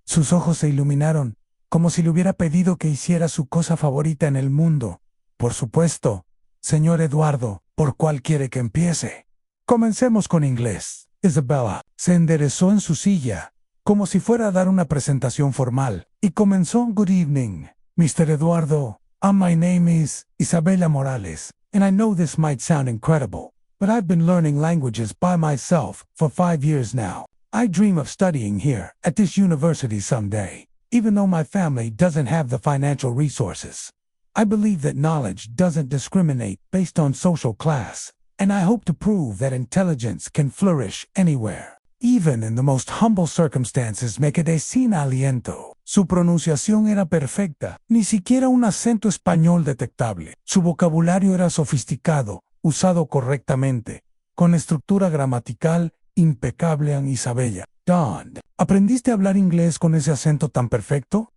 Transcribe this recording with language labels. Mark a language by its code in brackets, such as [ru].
[es] Sus ojos se iluminaron, como si le hubiera pedido que hiciera su cosa favorita en el mundo. Por supuesto, señor Eduardo, ¿por cuál quiere que empiece? Comencemos con inglés. Isabella se enderezó en su silla, como si fuera a dar una presentación formal, y comenzó. [en] Good evening, Mr. Eduardo. My name is Isabella Morales, and I know this might sound incredible, but I've been learning languages by myself for 5 years now. I dream of studying here at this university someday, even though my family doesn't have the financial resources. I believe that knowledge doesn't discriminate based on social class, and I hope to prove that intelligence can flourish anywhere, even in the most humble circumstances. [es] Me quedé sin aliento. Su pronunciación era perfecta, ni siquiera un acento español detectable. Su vocabulario era sofisticado, usado correctamente, con estructura gramatical impecable. En Isabella, Don, ¿aprendiste a hablar inglés con ese acento tan perfecto?